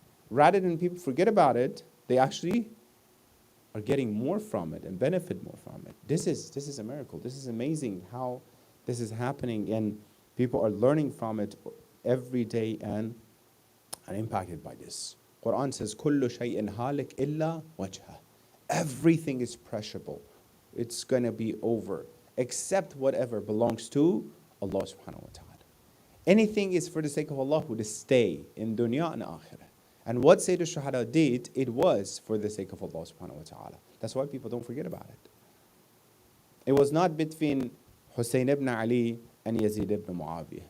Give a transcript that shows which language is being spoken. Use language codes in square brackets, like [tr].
[en] Rather than people forget about it, they actually are getting more from it and benefit more from it. This is a miracle. This is amazing how this is happening, and people are learning from it every day and are impacted by this. Quran says, [ar] كُلُّ شَيْءٍ هَالِكْ إِلَّا وَجْهَهُ. [en] Everything is perishable. It's going to be over, except whatever belongs to Allah subhanahu wa ta'ala. Anything is for the sake of Allah, would stay in dunya and akhirah. And what Sayyid al-Shuhada did, it was for the sake of Allah subhanahu wa ta'ala. That's why people don't forget about it. It was not between Hussein ibn Ali and Yazid ibn Muawiyah.